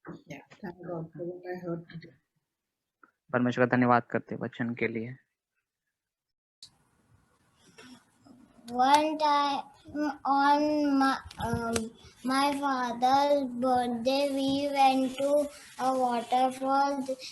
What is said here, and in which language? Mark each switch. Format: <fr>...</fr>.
<en>Yeah, thank God for what I heard today.</en> <hi>परमेश्वर का धन्यवाद करते वचन के लिए।</hi> <en>One time on my father's birthday, we went to a waterfall.</en>